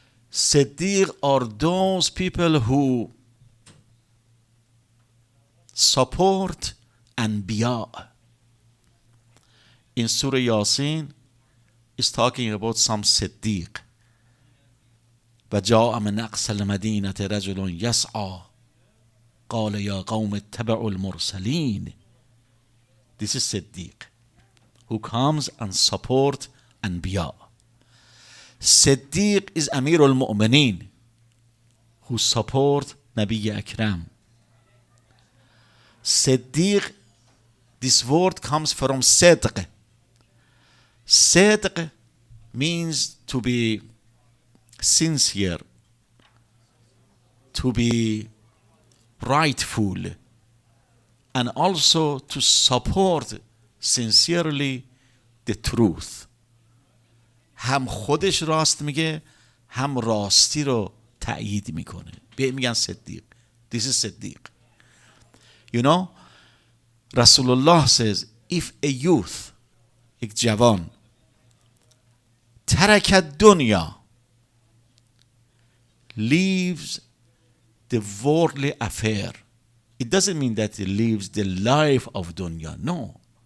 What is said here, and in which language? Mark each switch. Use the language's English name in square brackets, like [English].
[English] Siddiq are those people who support Anbiya. In Surah Yasin, it's talking about some Siddiq. [Arabic] وجاء من أقصى المدينة رجل يسعى قال يا قوم اتبعوا المرسلين. [English] This is Siddiq, who comes and support Anbiya. Siddiq is Amir al-Mu'mineen, who support Nabi Akram. Siddiq, this word comes from Sidq. Sidq means to be sincere, to be rightful, and also to support sincerely the truth. [Persian] هم خودش راست میگه هم راستی رو تأیید میکنه. به میگن صدیق. [English] This is Siddiq. You know, Rasulullah says, if a youth, [Persian] یک جوان, [Arabic] ترک الدنیا, [English] leaves the worldly affair, it doesn't mean that he leaves the life of dunya. No.